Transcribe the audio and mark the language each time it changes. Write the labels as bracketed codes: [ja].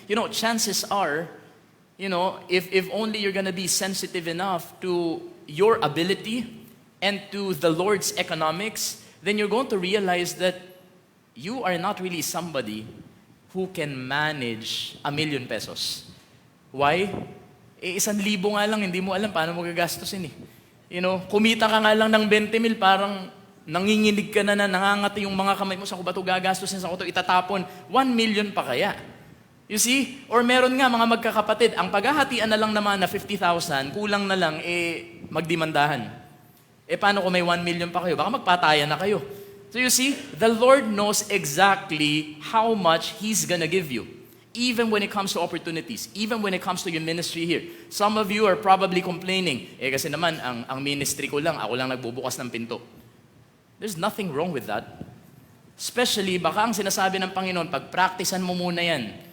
[en] Chances are, if only you're gonna be sensitive enough to your ability and to the Lord's economics, then you're going to realize that you are not really somebody who can manage 1 million pesos. Why? [tl] 1,000 nga lang, hindi mo alam paano mo gagastusin eh. Kumita ka nga lang ng 20 mil, parang nanginginig ka na nangangati yung mga kamay mo, sa ko ba ito gagastusin, sa ko ito itatapon, 1 million pa kaya. [en] You see? [tl] Or meron nga mga magkakapatid, ang paghahatian na lang naman na 50,000, kulang na lang, magdimandahan. Paano kung may 1 million pa kayo? Baka magpatayan na kayo. [en] So you see, the Lord knows exactly how much He's gonna give you. Even when it comes to opportunities, even when it comes to your ministry here. Some of you are probably complaining, [tl] kasi naman, ang ministry ko lang, ako lang nagbubukas ng pinto. [en] There's nothing wrong with that. [tl] Especially, baka ang sinasabi ng Panginoon, pag-practicean mo muna yan.